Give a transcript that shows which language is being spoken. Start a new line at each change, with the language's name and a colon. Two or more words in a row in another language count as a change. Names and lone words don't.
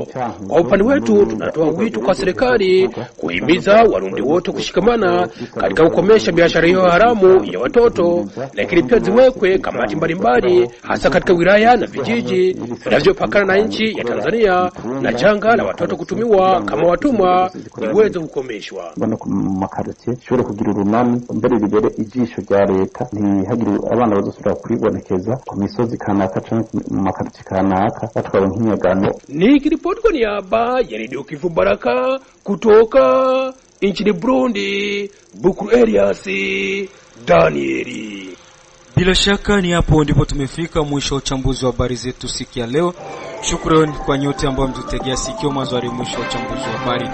Swahili: Kwa upande wetu tunatoa wito kwa serikali kuhimiza Warundi wote kushikamana katika kukomesha biashara hiyo haramu ya watoto, lakini pia ziwekwe kamati mbalimbali hasa katika wilaya na vijiji vinavyopakana na nchi ya Tanzania, na janga la watoto kutumiwa kama watumwa liweze kukomeshwa.
Rundi: Makartie shobora kugira urunani mbere libere ijisho rya leta, ntihagire abana bazosubira kwibonekeza ku misozi kanaka canke mu makartie kanaka batwara nk'inyagano.
Swahili: Ni kiripoti kwa niaba ya Radio Kivu Baraka kutoka nchini Burundi, Bukuru Elias Danieli. Bila shaka ni hapo ndipo tumefika mwisho wa uchambuzi wa habari zetu siku ya leo. Shukrani kwa nyote ambao mtutegea sikio mwanzo hadi mwisho wa uchambuzi wa habari.